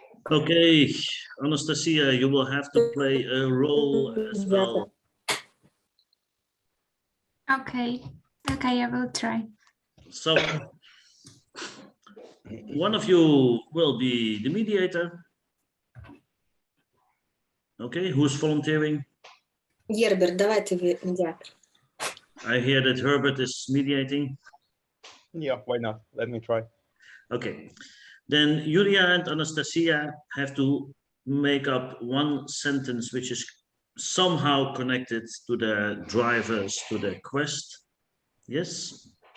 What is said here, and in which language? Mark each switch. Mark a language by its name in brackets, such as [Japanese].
[English] Okay, Anastasia, you will have to play a role as well. Okay, okay, I will try. So, one of you will be the mediator. Okay, who's volunteering? [Ukrainian] Герберт, давайте ви медіатор. [English] I hear that Herbert is mediating. Yeah, why not? Let me try. Okay, then Yulia and Anastasia have to make up one sentence which is somehow connected to the drivers, to the quest. Yes?